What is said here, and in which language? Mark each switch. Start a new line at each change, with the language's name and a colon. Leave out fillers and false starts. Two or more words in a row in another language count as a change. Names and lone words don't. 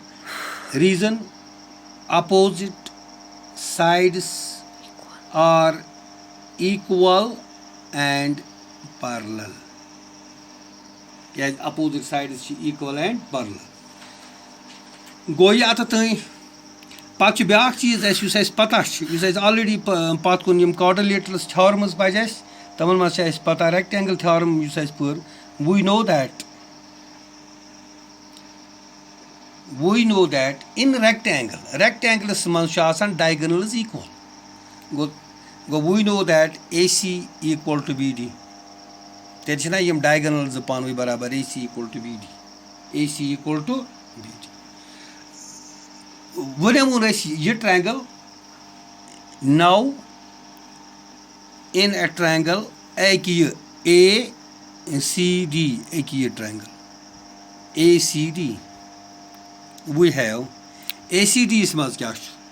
English: Reason opposite sides are equal and parallel. Yes, opposite sides equal and parallel.
Kashmiri: Goya atatay. Pat بیاکھ چیٖز اَسہِ یُس اَسہِ پتہ چھُ یُس اَسہِ آلریڈی پَتہٕ کُن یِم
English: quadrilaterals theorems
Kashmiri: پَزِ اَسہِ تِمن منٛز چھِ اَسہِ پتہ
English: rectangle theorem
Kashmiri: یُس اَسہِ پٔر
English: we know that in rectangles
Kashmiri: منٛز چھُ آسان
English: diagonals equal
Kashmiri: گوٚو
English: we know that AC equal to BD
Kashmiri: تیٚلہِ چھِنہ یِم ڈایگنل زٕ پانہٕ ؤنۍ برابر
English: AC equal to BD
Kashmiri: ونیمون أسۍ یہِ
English: triangle no in a triangle
Kashmiri: اَکہِ یہِ ACD اَکہِ یہِ ٹرٛینگل ACD
English: we have
Kashmiri: ACD یس منٛز کیٛاہ چھُ